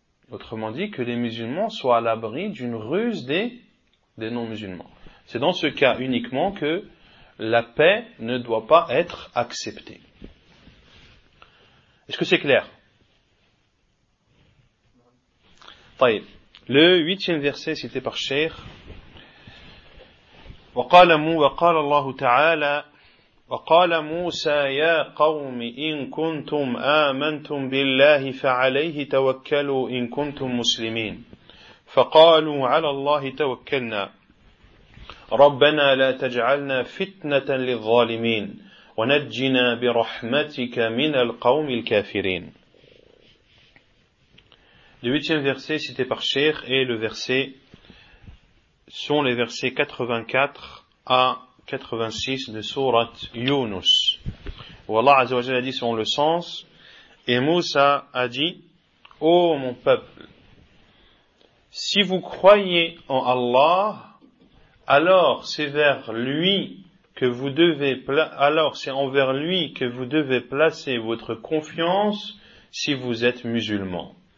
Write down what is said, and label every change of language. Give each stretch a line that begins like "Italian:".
French: Autrement dit, que les musulmans soient à l'abri d'une ruse des non-musulmans. C'est dans ce cas uniquement que la paix ne doit pas être acceptée. Est-ce que c'est clair?
Arabic: طيب.
French: Le huitième verset cité par Cheikh.
Arabic: وقال الله تعالى وقال موسى يا قوم إن كنتم آمنتم بالله فعليه توكلوا إن كنتم مسلمين فقالوا على الله توكلنا ربنا لا تجعلنا فتنة للظالمين ونجنا برحمتك من القوم الكافرين.
French: Le huitième verset cité par Cheikh et le verset sont les versets 84 à 86 de sourate Yunus. Où Allah Azza wa Jalla a dit selon le sens, et Moussa a dit, ô mon peuple, si vous croyez en Allah, alors c'est vers lui que vous devez, alors c'est envers lui que vous devez placer votre confiance si vous êtes musulman.